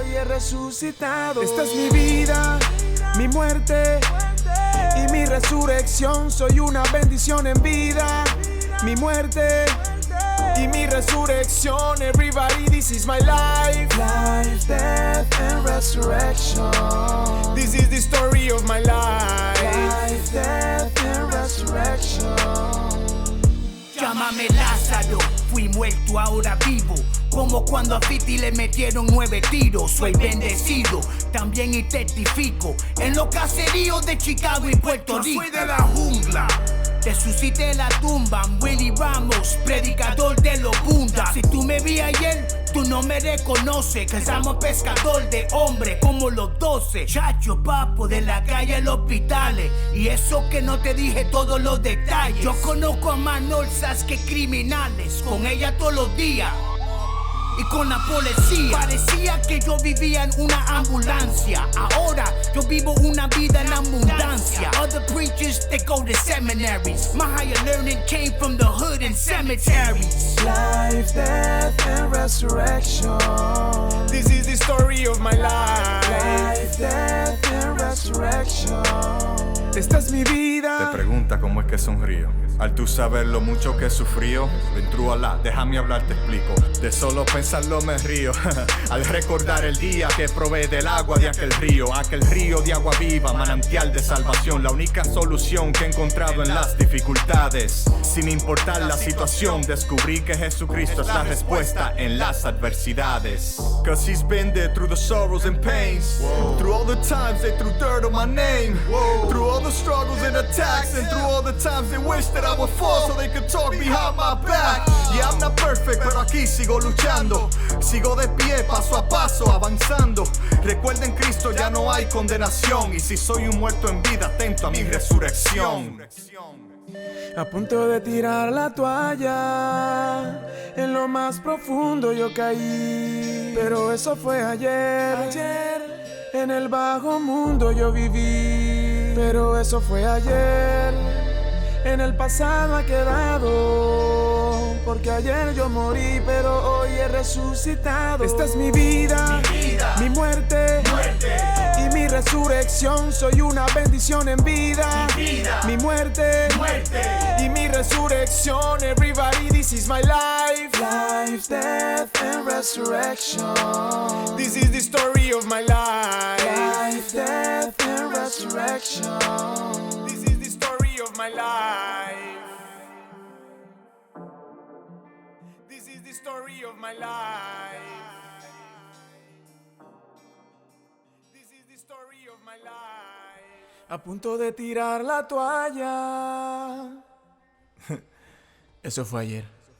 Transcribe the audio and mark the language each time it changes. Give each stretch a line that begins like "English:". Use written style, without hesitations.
Spanish: Esta es mi vida, mi muerte y mi resurrección. Soy una bendición en vida, mi muerte y mi resurrección.
English: Everybody, this is my life. Life, death, and resurrection. This is the story of my life. Life, death, and resurrection.
Spanish: Llámame Lázaro, fui muerto, ahora vivo. Como cuando a Fiti le metieron 9 tiros. Soy bendecido, también y testifico en los caseríos de Chicago y Puerto Rico. Yo soy de la jungla, resucité la tumba. Willy Ramos, predicador de los bundas. Si tú me vi ayer, tú no me reconoces, que somos pescador de hombres como los 12. Chacho, papo, de la calle a los hospitales. Y eso que no te dije todos los detalles. Yo conozco a más norsas que criminales, con ella todos los días y con la policía. Parecía que yo vivía en una ambulancia. Ahora yo vivo una vida en abundancia.
English: Other preachers, they go to seminaries. My higher learning came from the hood and cemeteries. Life, death, and resurrection. This is the story of my life. Life, death, and resurrection.
Spanish: Esta es mi vida. Te pregunta cómo es que sonrío. Al tú saber lo mucho que he sufrido, ven true Allah, déjame hablar, te explico. De solo pensarlo me río. Al recordar el día que probé del agua de aquel río de agua viva, manantial de salvación. La única solución que he encontrado en las dificultades. Sin importar la situación, descubrí que Jesucristo es la respuesta en las adversidades.
English: Cause he's been there through the sorrows and pains. Through all the times they threw dirt on my name. Through all the struggles and attacks. And through all the times they wished that I would fall so they could talk behind my back. Yeah, I'm not perfect,
Spanish: pero aquí sigo luchando. Sigo de pie, paso a paso, avanzando. Recuerda, en Cristo ya no hay condenación. Y si soy un muerto en vida, atento a mi resurrección. A punto de tirar la toalla, en lo más profundo yo caí. Pero eso fue ayer, en el bajo mundo yo viví. Pero eso fue ayer, en el pasado ha quedado. Porque ayer yo morí, pero hoy he resucitado. Esta es mi vida, mi muerte, y mi resurrección. Soy una bendición en vida, mi muerte, y mi resurrección.
English: Everybody, this is my life. Life, death, and resurrection. This is the story of my life. Life, death, and resurrection. This is the story of my life. This is the story of my life. This is the story of my life.
Spanish: A punto de tirar la toalla. Eso fue ayer.